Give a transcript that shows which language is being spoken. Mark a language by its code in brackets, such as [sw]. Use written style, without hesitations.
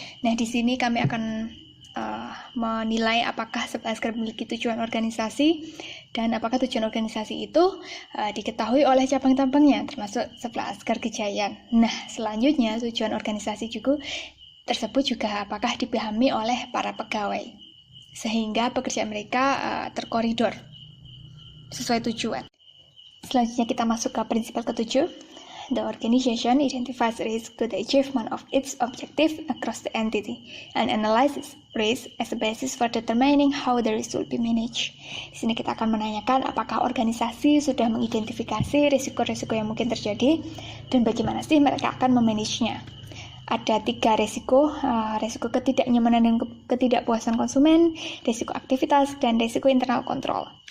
[id] Nah, di sini kami akan menilai apakah 11 askar memiliki tujuan organisasi dan apakah tujuan organisasi itu diketahui oleh cabang-cabangnya, termasuk 11 askar kejayaan. Nah, selanjutnya tujuan organisasi juga tersebut juga apakah dipahami oleh para pegawai, sehingga pekerjaan mereka terkoridor sesuai tujuan. Selanjutnya kita masuk ke prinsip ke-7. [en] The organization identifies risk to the achievement of its objective across the entity and analyzes risk as a basis for determining how the risk will be managed. [id] Di sini kita akan menanyakan apakah organisasi sudah mengidentifikasi risiko-risiko yang mungkin terjadi dan bagaimana sih mereka akan memanagenya. Ada 3 risiko, risiko ketidaknyamanan dan ketidakpuasan konsumen, risiko aktivitas, dan risiko internal kontrol.